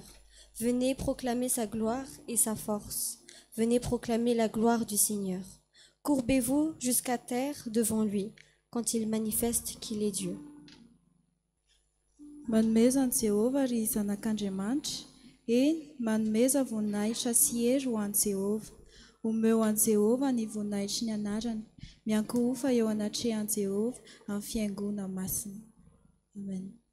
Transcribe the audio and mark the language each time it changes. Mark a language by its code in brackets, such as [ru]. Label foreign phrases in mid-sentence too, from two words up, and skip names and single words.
[fr] Venez proclamer sa gloire et sa force. Venez proclamer la gloire du Seigneur. Courbez-vous jusqu'à terre devant lui, quand il manifeste qu'il est Dieu. [mg] Manomezana Jehova ry zanak'Andriamanitra, eny manomeza voninahitra sy hery ho an'i Jehova. Omeo an'i Jehova ny voninahitry ny anarany, miankohofa eo anatrehan'i Jehova amin'ny fiaingona masina. Amen.